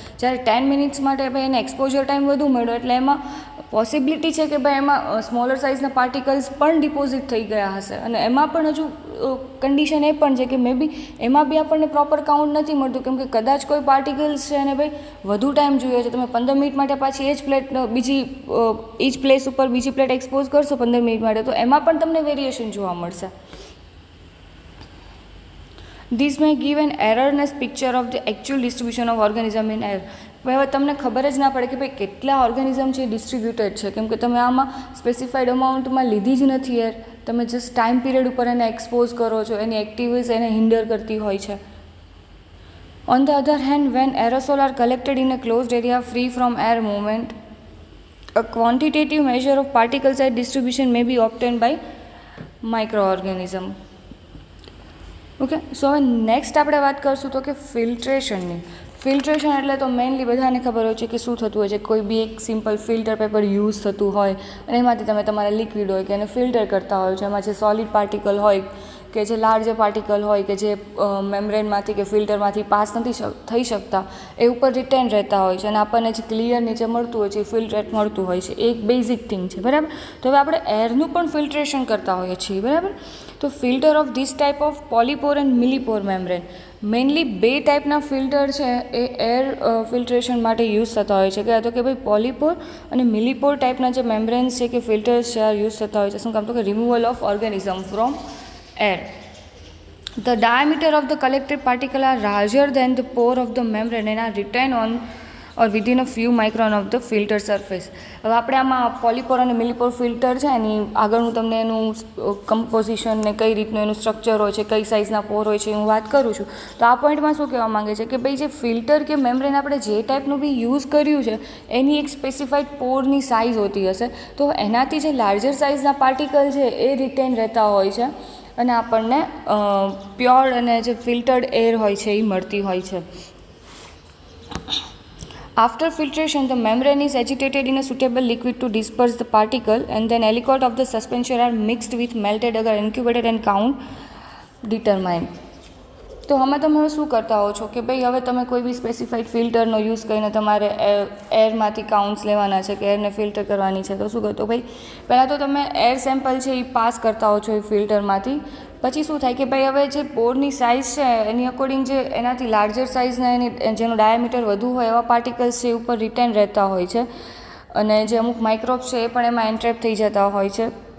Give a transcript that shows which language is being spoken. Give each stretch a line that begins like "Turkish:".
Gujarati: જ્યારે 10 મિનિટ્સ માટે ભાઈ એને એક્સપોઝર ટાઈમ વધુ મળ્યો એટલે એમાં પોસિબિલિટી છે કે ભાઈ એમાં સ્મોલર સાઇઝના પાર્ટિકલ્સ પણ ડિપોઝિટ થઈ ગયા હશે અને એમાં પણ હજુ કન્ડિશન એ પણ છે કે મે બી એમાં બી આપણને પ્રોપર કાઉન્ટ નથી મળતું કેમ કે કદાચ કોઈ પાર્ટિકલ્સ છે અને ભાઈ વધુ ટાઈમ જોઈએ છે. તમે 15 મિનિટ માટે પાછી એ જ પ્લેટ એ જ પ્લેસ ઉપર બીજી પ્લેટ એક્સપોઝ કરશો 15 મિનિટ માટે તો એમાં પણ તમને વેરિએશન જોવા મળશે.
English: This may give an erroneous picture of the actual distribution of organism in air.
Gujarati: હવે તમને ખબર જ ના પડે કે ભાઈ કેટલા ઓર્ગેનિઝમ છે ડિસ્ટ્રીબ્યુટેડ છે કેમ કે તમે આમાં સ્પેસિફાઈડ અમાઉન્ટમાં લીધી જ નથી એર તમે જસ્ટ ટાઈમ પીરિયડ ઉપર એને એક્સપોઝ કરો છો, એની એક્ટિવિટીઝ એને હિન્ડર કરતી હોય છે.
English: On the other hand, when aerosol are collected in a closed area free from air movement, a quantitative measure of particle size distribution may be obtained by microorganism.
Gujarati: Okay, સો હવે next આપણે વાત કરીશું તો કે ફિલ્ટ્રેશનની. Filtration એટલે તો mainly બધાને ખબર હોય છે કે શું થતું હોય છે, કોઈ બી એક સિમ્પલ ફિલ્ટર પેપર યુઝ થતું હોય અને એમાંથી તમે તમારા લિક્વિડ હોય કે એને ફિલ્ટર કરતા હોય છો, એમાં જે સોલિડ પાર્ટિકલ હોય કે જે લાર્જર પાર્ટિકલ હોય કે જે મેમ્બ્રેનમાંથી કે ફિલ્ટરમાંથી પાસ નથી થઈ શકતા એ ઉપર રિટેન રહેતા હોય છે અને આપણને જે ક્લિયર નીચે મળતું હોય છે એ ફિલ્ટ્રેટ મળતું હોય છે. એ એક બેઝિક થિંગ છે, બરાબર. તો હવે આપણે એરનું પણ ફિલ્ટ્રેશન કરતા હોઈએ છીએ, બરાબર. તો
English: filter of this type of polypore and Millipore membrane,
Gujarati: mainly બે ટાઈપના ફિલ્ટર છે એ એર ફિલ્ટ્રેશન માટે યુઝ થતા હોય છે. કે તો કે ભાઈ પોલીપોર અને મિલીપોર ટાઈપના જે મેમ્બ્રેન્સ છે કે ફિલ્ટર્સ છે આ યુઝ થતા હોય છે. શું કામ? તો કે
English: Removal of organism from air. The diameter of the collected particle are larger than the pore of the membrane and are retained on or within a few micron of the filter surface.
Gujarati: હવે આપણે આમાં પોલીપોર અને મિલીપોર filter છે એની આગળ હું તમને એનું composition ને કઈ રીતનું એનું સ્ટ્રક્ચર હોય છે, કઈ સાઇઝના પોર હોય છે હું વાત કરું છું. તો આ પોઈન્ટમાં શું કહેવા માંગે છે કે ભાઈ જે ફિલ્ટર કે મેમ્બ્રેન આપણે જે ટાઈપનું બી યુઝ કર્યું છે એની એક સ્પેસિફાઈડ પોરની સાઇઝ હોતી હશે. તો એનાથી જે લાર્જર સાઇઝના પાર્ટિકલ છે એ રિટેન રહેતા હોય છે અને આપણને પ્યોર અને જે ફિલ્ટર્ડ એર હોય છે એ મળતી હોય છે.
English: After filtration, the membrane is agitated in a suitable liquid to disperse the particle, and then aliquot of the suspension are mixed with melted agar, incubated and count determined.
Gujarati: તો આમાં તમે હવે શું કરતા હો છો કે ભાઈ હવે તમે કોઈ બી સ્પેસિફાઈડ ફિલ્ટરનો યુઝ કરીને તમારે એરમાંથી કાઉન્ટ્સ લેવાના છે કે એરને ફિલ્ટર કરવાની છે. તો શું કરતો ભાઈ પહેલાં તો તમે એર સેમ્પલ છે એ પાસ કરતા હો છો એ ફિલ્ટરમાંથી. પછી શું થાય કે ભાઈ હવે જે પોરની સાઇઝ છે એની અકોર્ડિંગ જે એનાથી લાર્જર સાઇઝના એની જેનું ડાયામીટર વધુ હોય એવા પાર્ટિકલ્સ છે એ ઉપર રિટેન રહેતા હોય છે અને જે અમુક માઇક્રોબ્સ છે એ પણ એમાં એન્ટ્રેપ થઈ જતા હોય છે.